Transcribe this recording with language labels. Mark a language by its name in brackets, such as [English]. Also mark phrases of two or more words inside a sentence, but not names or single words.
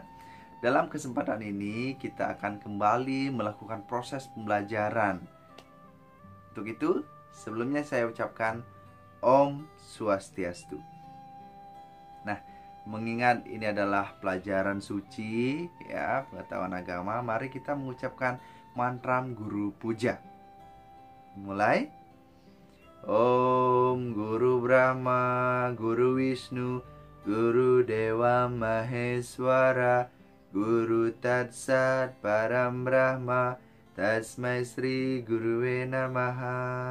[Indonesian] Dalam kesempatan ini kita akan kembali melakukan proses pembelajaran. Untuk itu, sebelumnya saya ucapkan [Sanskrit] Om Swastiastu. [Indonesian] Nah, mengingat ini adalah pelajaran suci ya, pengetahuan agama, mari kita mengucapkan mantra guru puja. Mulai. [Sanskrit] Om Guru Brahma, Guru Wisnu, Guru Dewa Maheswara, Guru Tatsat Param Brahma, Tasmai Sri Guruwe Namaha.